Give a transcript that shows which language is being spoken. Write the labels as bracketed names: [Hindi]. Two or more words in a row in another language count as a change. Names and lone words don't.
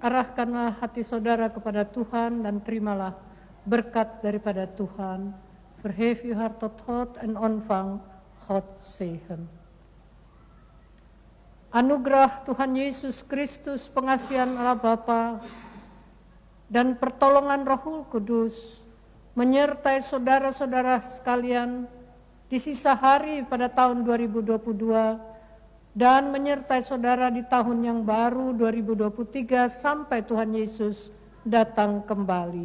[Indonesian] Arahkanlah hati saudara kepada Tuhan dan terimalah berkat daripada Tuhan. [Dutch] Verhef uw hart tot God en ontvang God zegen. [Indonesian] Anugerah Tuhan Yesus Kristus, pengasihan Allah Bapa, dan pertolongan Roh Kudus menyertai saudara-saudara sekalian di sisa hari pada tahun 2022 dan menyertai saudara di tahun yang baru 2023 sampai Tuhan Yesus datang kembali.